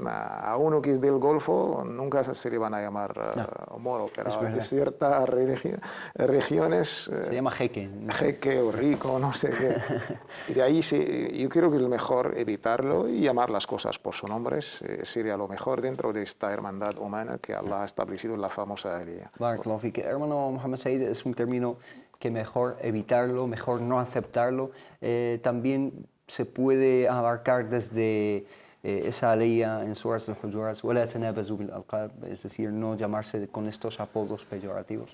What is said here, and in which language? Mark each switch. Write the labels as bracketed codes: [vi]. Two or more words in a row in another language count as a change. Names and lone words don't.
[es] A uno que es del Golfo nunca se le van a llamar moro, pero de ciertas regiones... se llama jeque. Jeque o rico, no sé qué. Y de ahí yo creo que es mejor evitarlo y llamar las cosas por sus nombres. Sería lo mejor dentro de esta hermandad humana que Allah ha establecido en la famosa Aliyah. [ar] بارك الله فيك. [es] Hermano Mohammed Said, es un término que mejor evitarlo, mejor no aceptarlo. También se puede abarcar desde esa aliyah en Suras al-Hujurat, es decir, no llamarse con estos apodos peyorativos.